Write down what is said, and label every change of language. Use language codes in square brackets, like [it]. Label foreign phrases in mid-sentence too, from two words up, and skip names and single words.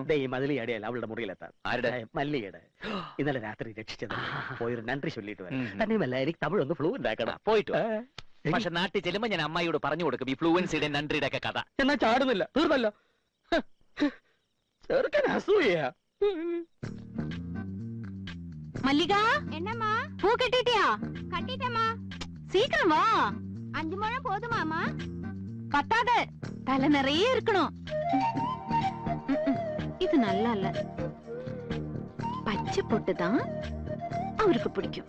[ml] ഈ മതിലിയടിയല്ല അവളുടെ മുറിയിലെത്താൻ. ആരുടെ? മല്ലിയുടെ. ഇന്നലെ രാത്രി രക്ഷിച്ചത്. പോയൊരു [ta] நன்றி சொல்லிட்டு [ml] വരാം. തന്നെയുമല്ല, എനിക്ക് തമിഴൊന്ന് ഫ്ലുവന്റ് ആക്കണം. പോയിട്ടു. പക്ഷെ നാട്ടിൽ ചെല്ലുമ്പോ ഞാൻ അമ്മായിയോട് പറഞ്ഞു കൊടുക്കും ഈ ഫ്ലുവൻസിയുടെ നൻട്രിയുടെ ഒക്കെ കഥ. എന്നാ ചാടുന്നില്ല. തീർന്നല്ലോ. ചെറുക്കൻ അസൂയ. [ta] மல்லிகா, என்னம்மா? பூ கட்டிட்டியா? கட்டிட்டேம்மா. சீக்கிரம் வா. 5 முழம் போதுமாமா? பத்தாத, தலை நிறைய இருக்கணும். இது நல்லா இல்ல. பச்சை பொட்டு தான் அவருக்கு பிடிக்கும்.